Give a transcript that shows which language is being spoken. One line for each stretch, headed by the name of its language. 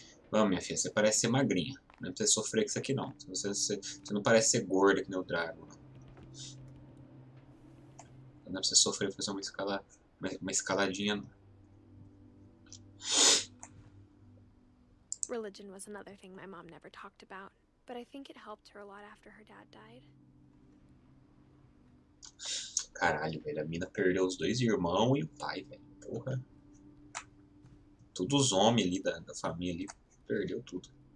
Portuguese: Vamos, minha filha, você parece ser magrinha. Não precisa sofrer com isso aqui, não. Você não parece ser gorda que nem o Drago. Não precisa sofrer fazer uma escaladinha, não.
English: Religion was another thing my mom never talked about, but I think it helped her a lot after her dad died.
Portuguese: Caralho, velho, a mina perdeu os dois irmãos e o pai, velho. Porra. Todos os homens ali da família ali, perdeu tudo.